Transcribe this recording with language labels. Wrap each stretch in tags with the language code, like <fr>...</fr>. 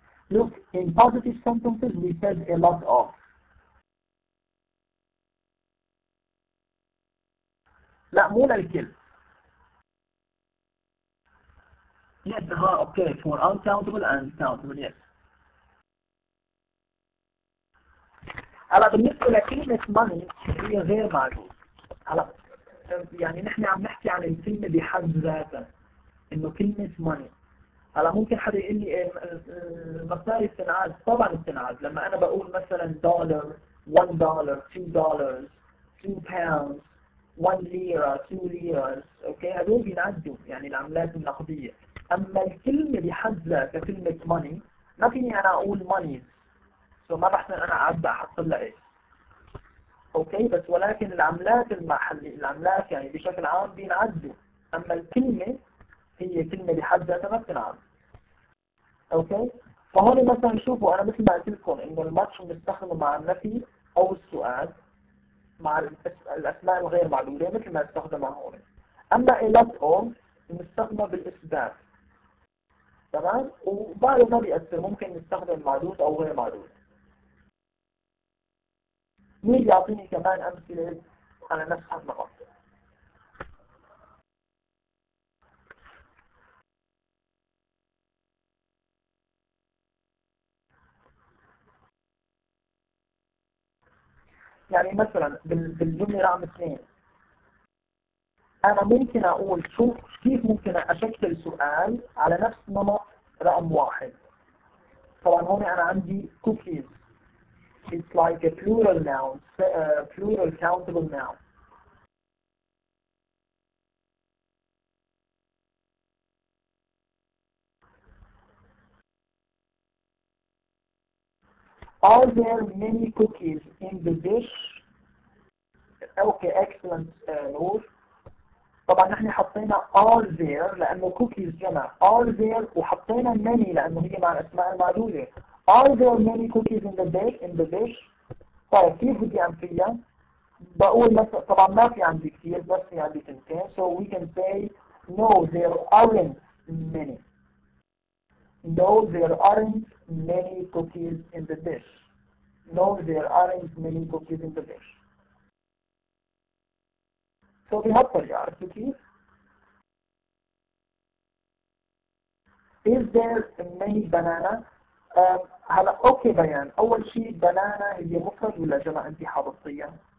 <en>Look, in positive sentences we said a lot of.</en> <ar>لا مو للكل.</ar> <en>Yes, okay, for uncountable and countable, yes.</en> <ar>هلا بالنسبة لكلمة money هي غير معدود. هلا يعني نحن عم نحكي عن الكلمة بحد ذاتها إنه كلمة money. هلا ممكن حدا يقول لي المصاري بتنعاد. طبعا بتنعاد. لما أنا بقول مثلا دولار، $1, $2, 2 pounds، 1 ليرة، 2 ليرة، اوكي هدول بينعدوا يعني العملات النقدية. اما الكلمة بحد ذاتها كلمة money ما فيني انا اقول monies، سو ما بحسن انا اعدها احط لها ايش. اوكي بس ولكن العملات المحلية العملات يعني بشكل عام بينعدوا، اما الكلمة هي كلمة بحد ذاتها ما بتنعد. اوكي فهون مثلا شوفوا انا مثل ما قلت لكم انه الماتش بنستخدمه مع النفي او السؤال مع الأسماء الغير معدودة مثل ما استخدمها هون. أما</ar> <en>a lot of</en> <ar>نستخدمها بالإثبات. تمام؟ وبعده ما بيأثر، ممكن نستخدم معدود أو غير معدود. مين يعطيني كمان أمثلة على نفس النقط؟ يعني مثلا بالجملة رقم 2 أنا ممكن أقول شوف كيف ممكن أشكل سؤال على نفس نمط رقم 1. طبعا هون أنا عندي cookies.</ar> <en>It's like a plural noun, plural countable noun. Are there many cookies in the dish? Okay, excellent Noor.</en> <ar>طبعا نحن حطينا</ar> <en>are there</en> <ar>لأنه cookies جمع are there وحطينا many لأنه هي مع الأسماء المعدودة.</ar> <en>Are there many cookies in the dish?</en> <ar>طيب كيف بدي أنفيها؟ بقول مثلا طبعا ما في عندي كثير بس في عندي تنتين</ar> <en>so we can say no there aren't many. No there aren't many cookies in the dish. No there aren't many cookies in the dish. So</en> <ar>بهالطريقة عرفتوا كيف؟</ar> <en>Is there many banana؟</en> <ar>هلا اوكي بيان اول شيء بنانا هي مفرد ولا جمع انت حافظتيها؟</ar>